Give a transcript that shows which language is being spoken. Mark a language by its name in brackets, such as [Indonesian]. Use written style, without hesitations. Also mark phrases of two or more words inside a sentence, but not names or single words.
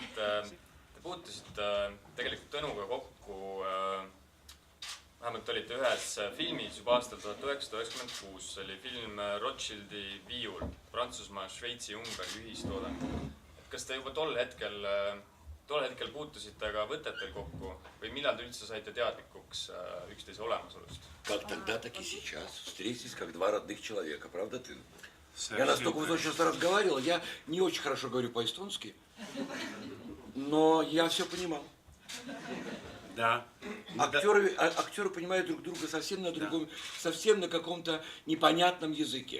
[Estonian] Te puutusite tegelikult Tõnuga kokku, vähemalt olite ühes filmis juba aastal 1996, see oli film Rothschildi viiul, Prantsusmaa, Šveitsi, Ungari ühistoodang. Kas te juba tol hetkel puutusite ka võtetel kokku või millal te üldse saite teadlikuks üksteise olemasolust? [Russian] Как тогда, так и сейчас. Встретились как два родных человека, правда, ты? Я настолько вот очень разговаривал, я не очень хорошо говорю по-эстонски, но я все понимал. Да. Актеры понимают друг друга совсем на другом, совсем на каком-то непонятном языке.